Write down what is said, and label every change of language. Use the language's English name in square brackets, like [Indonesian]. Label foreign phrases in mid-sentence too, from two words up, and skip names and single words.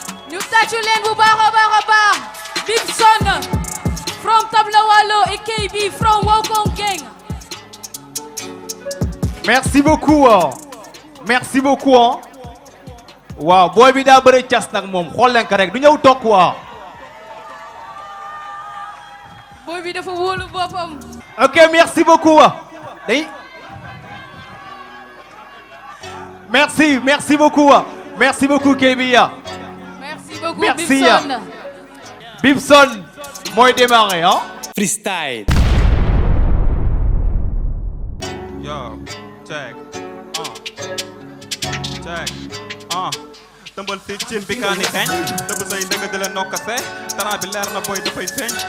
[Wolof] Ñu tàccu leen bu baax a baax a baax. [English] Bibson from Tabla Walo et K B from Wokon Gang. [French] Merci beaucoup, hein. Merci beaucoup, hein. [Wolof] Waaw, boy bi daa bëre cas nag moom. Xool leen ko rek, du ñëw toog quoi. Boy bi dafa wóolu boppam. [French] Ok, merci beaucoup. Day-, merci, merci beaucoup. Merci beaucoup, Kebia. Merci beaucoup, Merci. Bibson. [Wolof] Bibson, mooy démarrer, hein? Freestyle. [English] Yo, check. Uh. Check. Uh. [Wolof] Tëmbal si cin bi kaani xeeñ. Tëb say ndëgg di la nokkase. Talent bi leer na, boy, dafay feeñ.